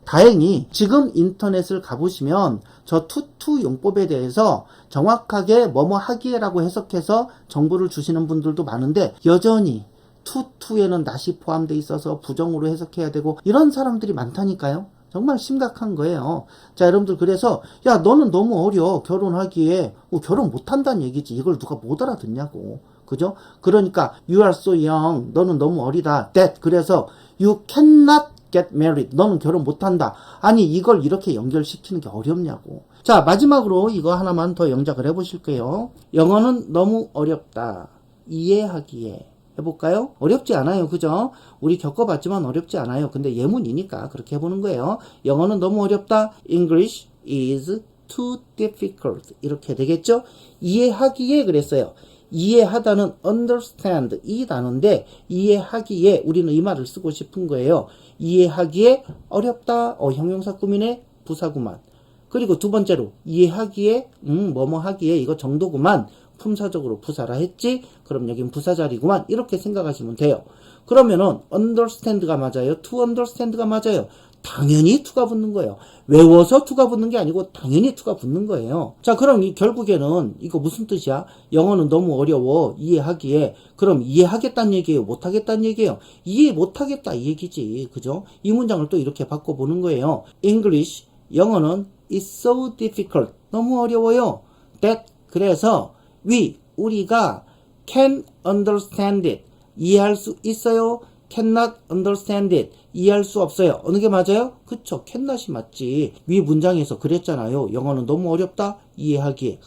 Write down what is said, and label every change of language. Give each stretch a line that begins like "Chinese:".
Korean: 다행히 지금 인터넷을 가보시면 저 to 용법에 대해서 정확하게 뭐뭐 하기에라고 해석해서 정보를 주시는 분들도 많은데 여전히 투에는 낫이 포함되어 있어서 부정으로 해석해야 되고 이런 사람들이 많다니까요. 정말 심각한 거예요. 자, 여러분들 그래서 야 너는 너무 어려 결혼하기에 결혼 못한다는 얘기지. 이걸 누가 못 알아듣냐고. 그죠? 그러니까
English: you are so young.
Korean: 너는 너무 어리다.
English: that
Korean: 그래서
English: you cannot get married.
Korean: 너는 결혼 못한다. 아니 이걸 이렇게 연결시키는 게 어렵냐고. 자, 마지막으로 이거 하나만 더 영작을 해보실게요. 영어는 너무 어렵다. 이해하기에. 해볼까요? 어렵지 않아요. 그죠? 우리 겪어봤지만 어렵지 않아요. 근데 예문이니까 그렇게 해보는 거예요. 영어는 너무 어렵다.
English: English is too difficult.
Korean: 이렇게 되겠죠? 이해하기에 그랬어요. 이해하다는 understand 이 단어인데 이해하기에 우리는 이 말을 쓰고 싶은 거예요. 이해하기에 어렵다. 형용사 꾸미네. 부사구만. 그리고 두 번째로 이해하기에 뭐뭐 하기에 이거 정도구만. 품사적으로 부사라 했지? 그럼 여긴 부사자리구만. 이렇게 생각하시면 돼요. 그러면은 understand가 맞아요? to understand가 맞아요? 당연히 to가 붙는 거예요. 외워서 to가 붙는 게 아니고 당연히 to가 붙는 거예요. 자, 그럼 결국에는 이거 무슨 뜻이야? 영어는 너무 어려워. 이해하기에. 그럼 이해하겠다는 얘기예요? 못하겠다는 얘기예요? 이해 못하겠다 이 얘기지. 그죠? 이 문장을 또 이렇게 바꿔보는 거예요.
English: English,
Korean: 영어는
English: is so difficult.
Korean: 너무 어려워요. That, 그래서 우리가
English: can understand it.
Korean: 이해할 수 있어요.
English: cannot understand it.
Korean: 이해할 수 없어요. 어느 게 맞아요? 그쵸. cannot이 맞지. 위 문장에서 그랬잖아요. 영어는 너무 어렵다. 이해하기에.